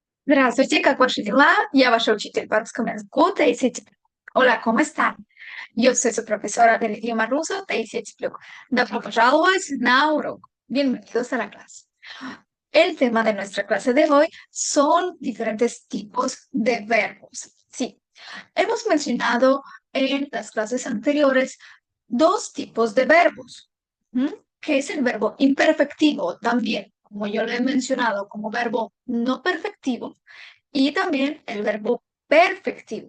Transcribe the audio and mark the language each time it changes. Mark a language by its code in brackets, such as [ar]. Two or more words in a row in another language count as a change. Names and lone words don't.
[ru] Здравствуйте, как ваши дела? Я ваша учитель по русскому языку Таисия Теплюк. [es] Hola, ¿cómo están? Yo soy su profesora del idioma ruso, Taisия Теплюк. [ru] Добро пожаловать на урок. [es] Bienvenidos a la clase. El tema de nuestra clase de hoy son diferentes tipos de verbos. Sí, hemos mencionado en las clases anteriores dos tipos de verbos, ¿m? Que es el verbo imperfectivo también, como yo lo he mencionado, como verbo no perfectivo, y también el verbo perfectivo.